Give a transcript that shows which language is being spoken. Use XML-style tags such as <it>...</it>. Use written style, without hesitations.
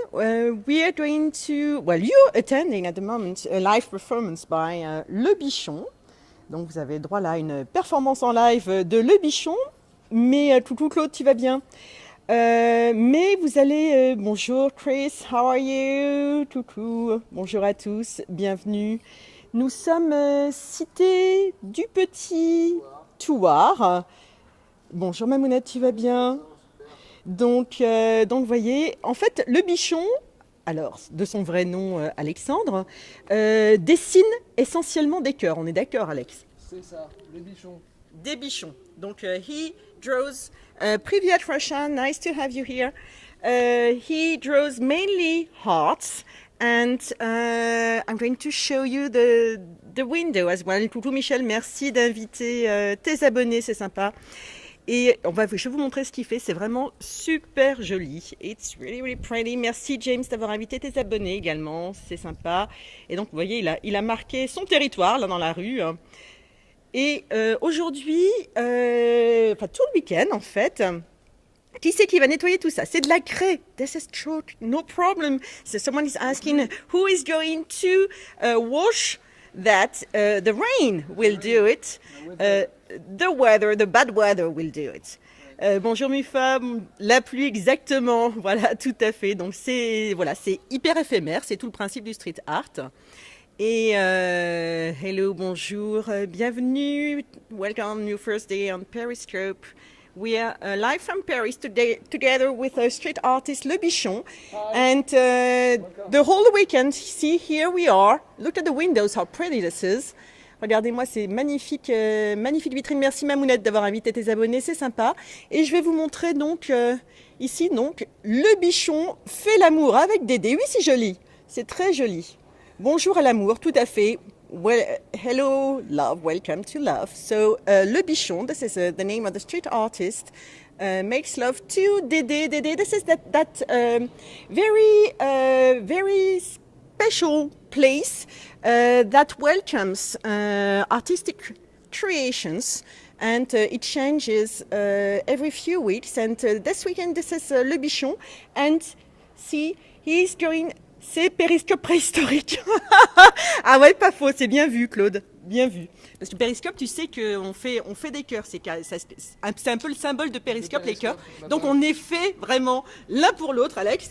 <en>We are going to, well, you're attending at the moment a live performance by Le Bichon.</en> <fr>Donc, vous avez droit là à une performance en live de Le Bichon. Mais coucou Claude, tu vas bien? Mais vous allez, bonjour Chris,</fr> <en>how are you?</en> <fr>Coucou, bonjour à tous, bienvenue. Nous sommes cité du Petit Bonsoir. Thouars. Bonjour Mamounette, tu vas bien? Bonjour, super. Donc, vous voyez, en fait, le bichon, alors de son vrai nom Alexandre, dessine essentiellement des cœurs. On est d'accord, Alex? C'est ça, le bichon. Des bichons. Donc,</fr> <en>he draws. Privyat Russia, nice to have you here. He draws mainly hearts, and I'm going to show you the window as well.</en> <fr>Coucou Michel, merci d'inviter tes abonnés, c'est sympa. Et je vais vous montrer ce qu'il fait, c'est vraiment super joli.</fr> <en>It's really, really pretty.</en> <fr>Merci James d'avoir invité tes abonnés également, c'est sympa. Et donc vous voyez, il a marqué son territoire là dans la rue. Et aujourd'hui, enfin tout le week-end en fait, qui c'est qui va nettoyer tout ça? C'est de la craie.</fr> <en>This is true, no problem. So someone is asking who is going to wash that. The rain will do it. The weather, the bad weather will do it.</en> <fr>Bonjour mes femmes, la pluie exactement, voilà, tout à fait. Donc c'est voilà, c'est hyper éphémère, c'est tout le principe du street art.</fr> <en>Et hello,</en> <fr>bonjour, bienvenue,</fr> <en>welcome your first day on Periscope. We are live from Paris today, together with street artist Le Bichon, Hi, and welcome. the whole weekend. See, here we are. Look at the windows, how pretty this is.</en> <fr>Regardez-moi ces magnifiques, magnifiques vitrines. Merci Mamounette d'avoir invité tes abonnés, c'est sympa. Et je vais vous montrer donc ici donc Le Bichon fait l'amour avec Dédé. Oui, c'est joli, c'est très joli. Bonjour à l'amour, tout à fait.</fr> <en>Well, hello, love, welcome to love. So, Le Bichon, this is the name of the street artist, makes love to Dédé. Dédé, this is that very special place that welcomes artistic creations, and it changes every few weeks. And this weekend, this is Le Bichon, and see, he's going.</en> <fr>C'est périscope préhistorique. Ah ouais, pas faux, c'est bien vu, Claude. Bien vu. Parce que périscope, tu sais qu'on on fait des cœurs. C'est un peu le symbole de Le périscope, les cœurs. périscope, Donc d'accord. on est fait vraiment l'un pour l'autre, Alex.</fr>